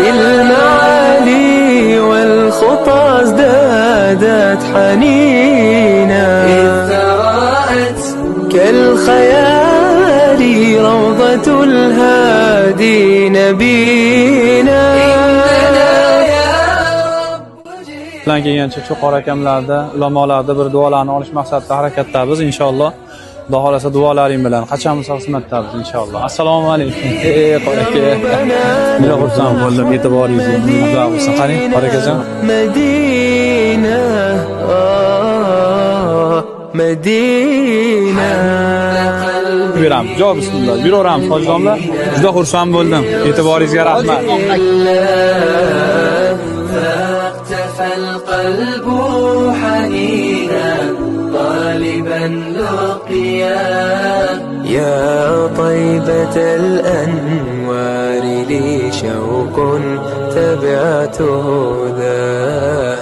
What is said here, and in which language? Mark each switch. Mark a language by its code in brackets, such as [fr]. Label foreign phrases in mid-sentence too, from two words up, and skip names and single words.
[ar] للمعالي والخطى ازدادت حنينا إذ تراءت كالخيال روضة الهادي نبينا. [uz] bilan kelgancha Cho'qor akamlarda, ulamolarda bir duolarni olish maqsadida harakatdamiz inshaalloh. Xudo xolasa duolaring bilan qachonmiz xizmatdamiz inshaalloh. Assalomu alaykum. Qor aka. Juda xursand bo'ldim e'tiboringizga. Xudo bo'lsin. Qarang, Qor akajon. Madina, Madina. Yuramiz. Jo bismillah. Yuraveramiz hojidomlar. Juda xursand bo'ldim. E'tiboringizga rahmat. [ar] فاقتفى القلب حنينا طالبا لقياه. يا طيبة الأنوار لي شوق تبعت هداه.